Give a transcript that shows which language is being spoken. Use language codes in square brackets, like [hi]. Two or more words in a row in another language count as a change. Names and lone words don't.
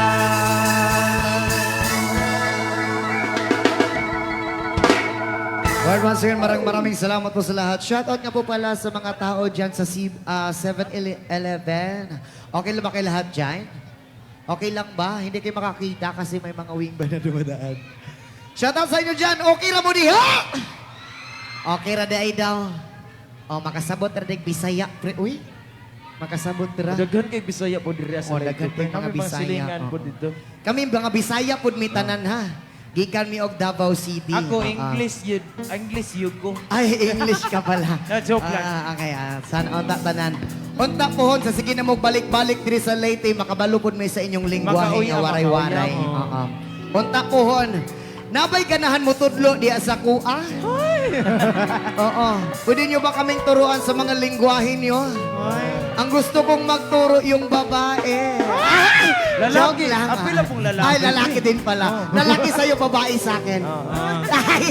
[en] Well, once again, [tl] maraming salamat po sa lahat. Shoutout nga po pala sa mga tao dyan sa 7-Eleven. Okay lang ba kayo lahat dyan? Okay lang ba? Hindi kayo makakita kasi may mga wing ba na dumadaan. Shoutout sa inyo dyan. [ceb] Okay ra mo diha! Okay ra di ay daw. O, makasabot ra dig Bisaya. Uy, makasabot ra. Daghan kay Bisaya po diri sa Oh, live. daghan kay mga Kami Bisaya, silingan po oo. [tl] dito. [ceb] Kami mga Bisaya pud mi tanan ha. Gikan mi og Davao City. Ako Oo. [tl] English yun ko. Ay, English ka pala. Joke lang. [ceb] Okay, sana unta tanan. Unta pohon sa sige na mo balik-balik diri sa Leyte makabalupod may sa inyong lingwahe Makauya, nga waray-waray. makauya, Oo. Unta pohon. Nabay ganahan mo tudlo di sa kuha? Oo. [tl] Pwede nyo ba kaming turuan sa mga lingwahe nyo? Ang gusto kong magturo yung babae. Lalaki. Joke lang. Apil lang pong lalaki. Ay, lalaki din pala. Lalaki sa'yo, babae sa akin. Ay,